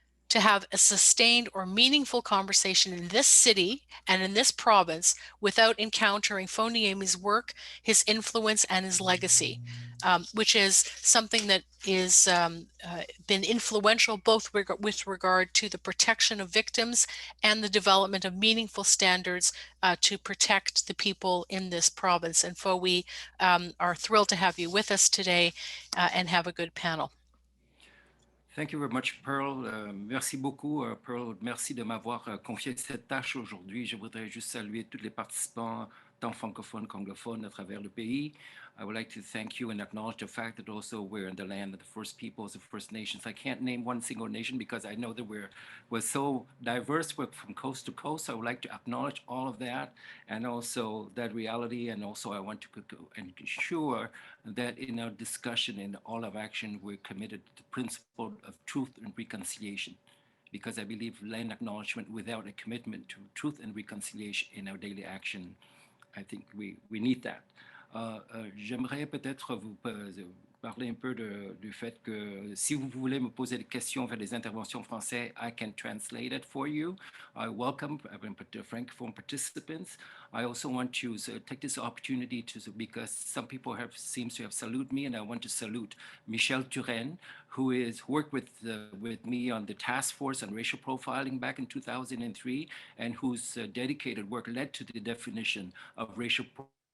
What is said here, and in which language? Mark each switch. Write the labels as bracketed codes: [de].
[en] to have a sustained or meaningful conversation in this city and in this province without encountering Foniemi's work, his influence, and his legacy, which is something that is been influential both with regard to the protection of victims and the development of meaningful standards to protect the people in this province. And Fo, we are thrilled to have you with us today and have a good panel. Thank you very much, Pearl. [fr] Merci beaucoup, Pearl. Merci de m'avoir confié cette tâche aujourd'hui. Je voudrais juste saluer tous les participants, tant francophones qu'anglophones, à travers le pays. [en] I would like to thank you and acknowledge the fact that also we're in the land of the First Peoples, the First Nations. I can't name one single nation because I know that we're so diverse from coast to coast. So I would like to acknowledge all of that and also that reality. And also I want to ensure that in our discussion and all of action, we're committed to the principle of truth and reconciliation, because I believe land acknowledgement without a commitment to truth and reconciliation in our daily action, I think we need that. [fr] J'aimerais peut-être vous parler un peu du fait que si vous voulez me poser des questions vers les interventions françaises, [en] I can translate it for you. I welcome Francophone participants. I also want to take this opportunity because some people seems to have saluted me, and I want to salute Michel Turenne, who is worked with me on the task force on racial profiling back in 2003, and whose dedicated work led to the definition of racial profiling